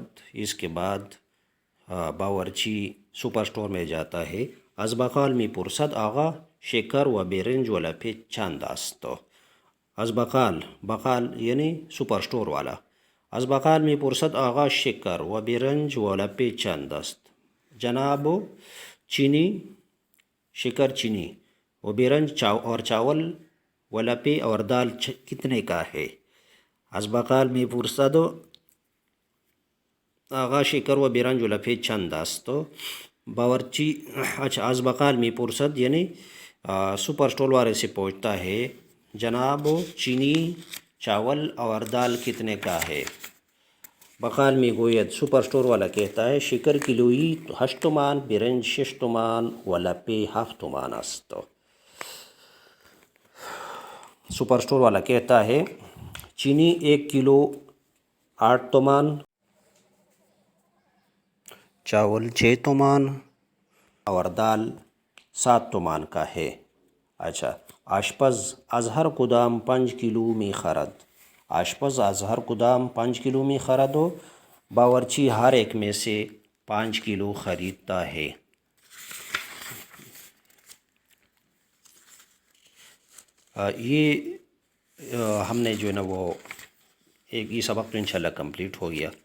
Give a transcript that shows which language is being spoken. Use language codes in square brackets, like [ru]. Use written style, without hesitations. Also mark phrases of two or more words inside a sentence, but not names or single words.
[ur] اس کے بعد باورچی سپر سٹور میں جاتا ہے۔ [fa] از بقال می پرسد آقا شکر و برنج و لپه چند است؟ از بقال [ur] یعنی سپر سٹور والا۔ [fa] از بقال می پرسد آقا شکر و برنج و لپه چند است؟ [ur] جناب چینی، شکر چینی و برنج اور چاول و لپے اور دال کتنے کا ہے؟ [fa] از بقال می پرسد آقا شکر و برنج و لپه چند است؟ [ur] باورچی اچھا، [fa] از بقال می پرسد [ur] یعنی سپر سٹور والے سے پوچھتا ہے، جناب چینی، چاول اور دال کتنے کا ہے؟ [fa] بقال می گوید، [ur] سپر سٹور والا کہتا ہے، [fa] شکر کلویی 8 تومان، برنج 6 تومان و لپه 7 تومان است۔ [ur] سپر سٹور والا کہتا ہے، چینی 1 کلو 8 تومان، چاول 6 تومان اور دال 7 تومان کا ہے۔ اچھا، [fa] آشپز اظہر کدام 5 کلو می خرد۔ آشپز اظہر کدام 5 کلو می خرد ہو۔ [ur] باورچی ہر ایک میں سے 5 کلو خریدتا ہے۔ یہ ہم نے جو ہے نا وہ ایک یہ سبق تو انشاءاللہ کمپلیٹ ہو گیا۔